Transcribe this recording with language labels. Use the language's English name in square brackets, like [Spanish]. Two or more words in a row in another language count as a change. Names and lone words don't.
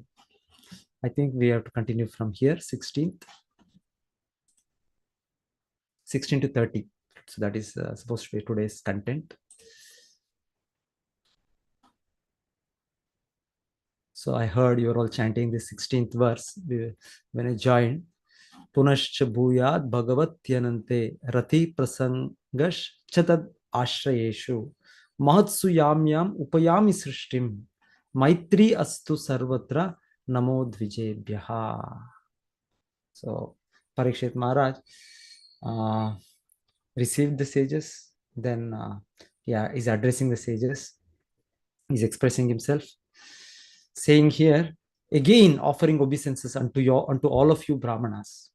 [English] I think we have to continue from here, 16 to 30. So that is supposed to be today's content. So I heard you are all chanting the 16th verse when I joined. [Sanskrit] पुनश्च भूयाद् भगवत्यनन्ते रतिः प्रसङ्गश्च तद् आश्रयेषु महत्सु यां याम् उपयामि सृष्टिं मैत्र्य् अस्तु सर्वत्र नमो द्विजेभ्यः. [English] So Parikshit Maharaj received the sages, then he's addressing the sages, he's expressing himself, saying here, again offering obeisances unto all of you Brahmanas.